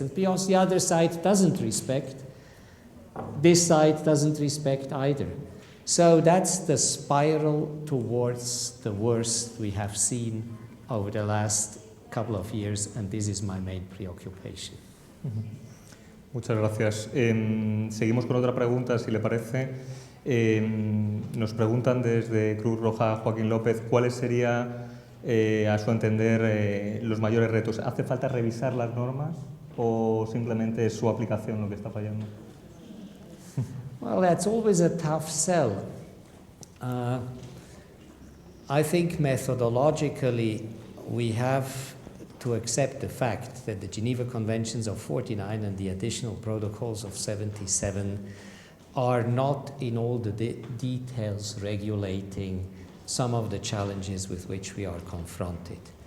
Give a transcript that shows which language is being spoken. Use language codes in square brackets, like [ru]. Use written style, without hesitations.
[en] And because the other side doesn't respect, this side doesn't respect either. So that's the spiral towards the worst we have seen over the last couple of years, and this is my main preoccupation. [es] Muchas gracias. Seguimos con otra pregunta, si le parece. Nos preguntan desde Cruz Roja, Joaquín López, ¿cuáles serían, a su entender, los mayores retos? ¿Hace falta revisar las normas o simplemente es su aplicación lo que está fallando? [en] Well, that's always a tough sell. I think methodologically we have to accept the fact that the Geneva Conventions of 49 and the additional protocols of 77 are not in all the details regulating some of the challenges with which we are confronted.